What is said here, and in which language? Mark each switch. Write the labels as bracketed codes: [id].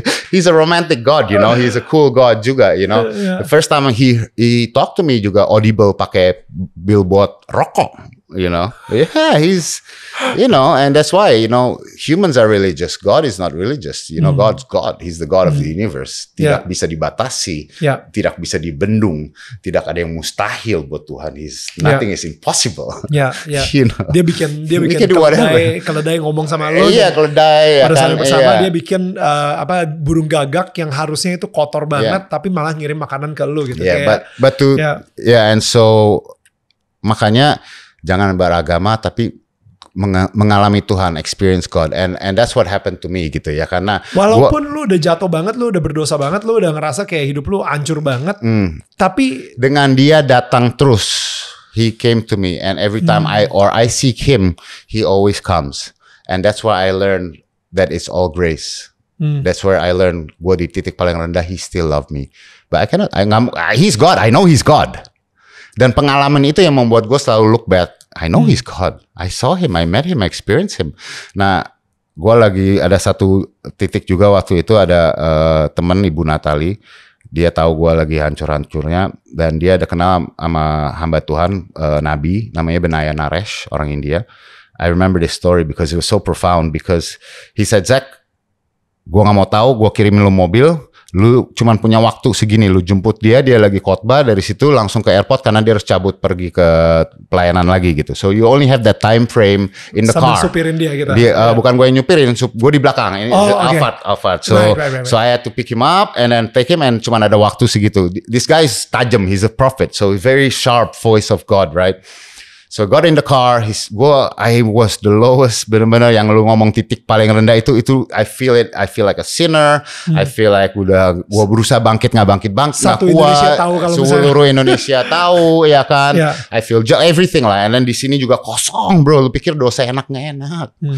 [en] He's a romantic God, you know. He's a cool God juga, you know. The first time he talked to me juga audible [id] pakai billboard rokok, [en] you know. Yeah, he's, you know, and that's why, you know, humans are religious. God is not religious. You know, God's God. He's the God of the universe. [id] Tidak bisa dibatasi. Tidak bisa dibendung. Tidak ada yang mustahil buat Tuhan. [en] Nothing is impossible. You know? [id] Dia bikin keledai ngomong sama lo. Iya, keledai. Pada saat bersama dia bikin burung gagak yang harusnya itu kotor banget, tapi malah ngirim makanan ke lo gitu. [en] And so [id] makanya jangan beragama tapi mengalami Tuhan, [en] experience God, and that's what happened to me [id] gitu ya, karena walaupun lu udah jatuh banget, lu udah berdosa banget, lu udah ngerasa kayak hidup lu hancur banget, tapi dengan dia datang terus, [en] he came to me, and every time I seek him, he always comes, and that's why I learned that it's all grace. That's where I learned [id] gue di titik paling rendah, [en] he still love me, but he's God, I know he's God. [id] Dan pengalaman itu yang membuat gue selalu [en] look back. I know he's God. I saw him, I met him, I experienced him. [id] Nah, gue lagi ada satu titik juga waktu itu ada temen Ibu Natali. Dia tahu gue lagi hancur-hancurnya. Dan dia ada kenal sama hamba Tuhan, Nabi. Namanya Benaya Naresh, orang India. [en] I remember this story because it was so profound. Because he said, [id] Zach, gue gak mau tahu, gue kirimin lu mobil. Lu cuman punya waktu segini, lu jemput dia lagi khotbah, dari situ langsung ke airport karena dia harus cabut pergi ke pelayanan lagi gitu. [en] So you only have that time frame in the car. [id] Sambil supirin dia gitu. Bukan gue yang nyupirin, gue di belakang. Ini Alphard. [en] So I had to pick him up and then take him, and [id] cuman ada waktu segitu. [en] This guy is tajam, he's a prophet, so very sharp voice of God, right? So I got in the car, I was the lowest, [id] benar-benar yang lu ngomong titik paling rendah itu [en] I feel it, I feel like [id] a sinner, I feel like gua berusaha bangkit nggak kuat, seluruh Indonesia tahu ya kan, [en] I feel everything [id] lah, [en] and then [id] di sini juga kosong bro, lu pikir dosa enak nggak enak,